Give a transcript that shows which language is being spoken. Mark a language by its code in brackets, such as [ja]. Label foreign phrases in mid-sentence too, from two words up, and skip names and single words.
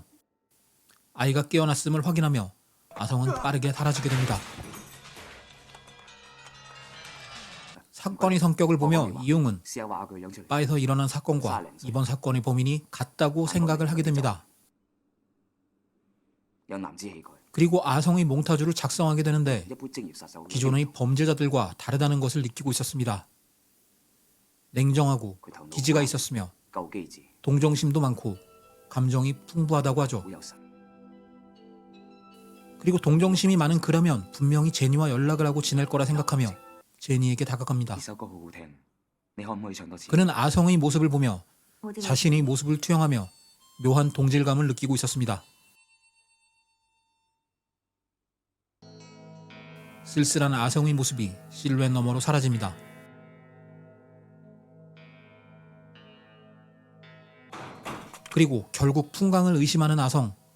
[ko] 아이가 깨어났음을 확인하며 아성은 빠르게 사라지게 됩니다. 사건의 성격을 보며 이용은 바에서 일어난 사건과 이번 사건의 범인이 같다고 생각을 하게 됩니다. 그리고 아성의 몽타주를 작성하게 되는데 [yue] 一般職業殺手 [ko] 기존의 범죄자들과 다르다는 것을 느끼고 있었습니다. 냉정하고 기지가 있었으며 [yue] 夠機智， [ko] 동정심도 많고 감정이 풍부하다고 하죠. [yue] 好有神。 [ko] 그리고 동정심이 많은 그라면 분명히 제니와 연락을 하고 지낼 거라 생각하며 제니에게 다가갑니다. [yue] 呢首歌好好聽，你可唔可以唱多次？ [ko] 그는 아성의 모습을 보며 자신의 모습을 투영하며 묘한 동질감을 느끼고 있었습니다. 쓸쓸한 아성의 모습이 실루엣 너머로 사라집니다. 그리고 결국 풍광을 의심하는 아성.